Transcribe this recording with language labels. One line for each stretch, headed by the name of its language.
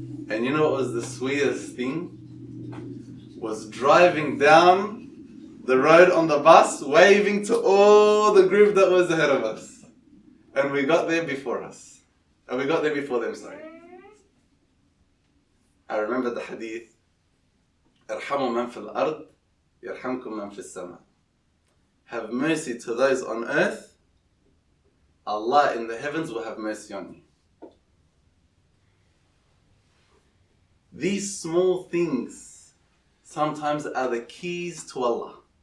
English: And you know what was the sweetest thing? Was driving down the road on the bus, waving to all the group that was ahead of us. And we got there before us. And we got there before them, sorry. I remember the hadith.
Arabic: ارحموا من في الأرض يرحمكم من في السماء.
English: Have mercy to those on earth. Allah in the heavens will have mercy on you. These small things sometimes are the keys to Allah.